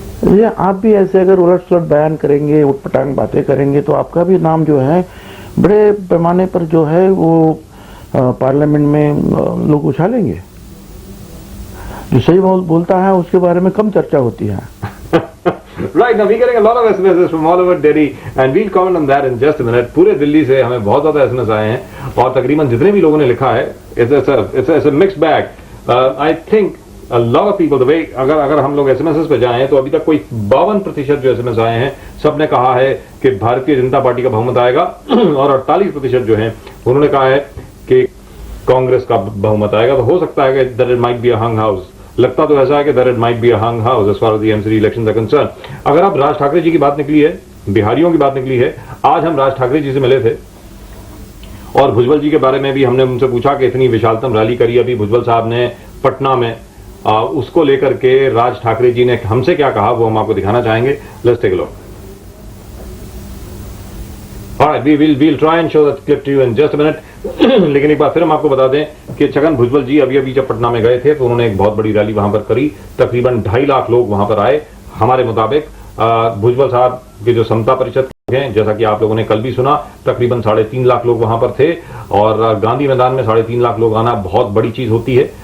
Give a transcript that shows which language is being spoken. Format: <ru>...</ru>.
<hi>ये आप भी ऐसे अगर उलट सुलट बयान करेंगे, उटपटांग बातें करेंगे तो आपका भी नाम जो है बड़े पैमाने पर जो है वो पार्लियामेंट में लोग उछालेंगे। जो सही बोलता है उसके बारे में कम चर्चा होती है।</hi> <en>Right, now we're getting a lot of SMSs from all over Delhi and we'll comment on that in just a minute.</en> <hi>पूरे दिल्ली से हमें बहुत ज्यादा SMS आए हैं और तकरीबन जितने भी लोगों ने लिखा है</hi> <en>it's a mixed bag. I think a lot of people, the way</en> <hi>अगर हम लोग SMSs पे जाएं तो अभी तक कोई 52% जो SMS आए हैं सबने कहा है कि भारतीय जनता पार्टी का बहुमत आएगा और 48% जो है उन्होंने कहा है कि कांग्रेस का बहुमत आएगा। तो हो सकता है कि</hi> <en>that it might be a hung house.</en> <hi>लगता तो ऐसा है कि</hi> <en>that it might be a hung house as far as the MCD elections are concerned.</en> <hi>अगर आप राज ठाकरे जी की बात निकली है, बिहारियों की बात निकली है, आज हम राज ठाकरे जी से मिले थे और भुजबल जी के बारे में भी हमने उनसे पूछा कि इतनी विशालतम रैली करी अभी भुजबल साहब ने पटना में, उसको लेकर के राज ठाकरे जी ने हमसे क्या कहा वो हम आपको दिखाना चाहेंगे।</hi> <en>Let's take a look. Alright, we'll try and show that clip to you in just a minute.</en> <hi>लेकिन एक बार फिर हम आपको बता दें कि छगन भुजबल जी अभी जब पटना में गए थे तो उन्होंने एक बहुत बड़ी रैली वहां पर करी, तकरीबन 2.5 लाख लोग वहां पर आए। हमारे मुताबिक भुजबल साहब के जो समता परिषद हैं, जैसा कि आप लोगों ने कल भी सुना, तकरीबन 3.5 लाख लोग वहां पर थे और गांधी मैदान में 3.5 लाख लोग आना बहुत बड़ी चीज होती है।</hi>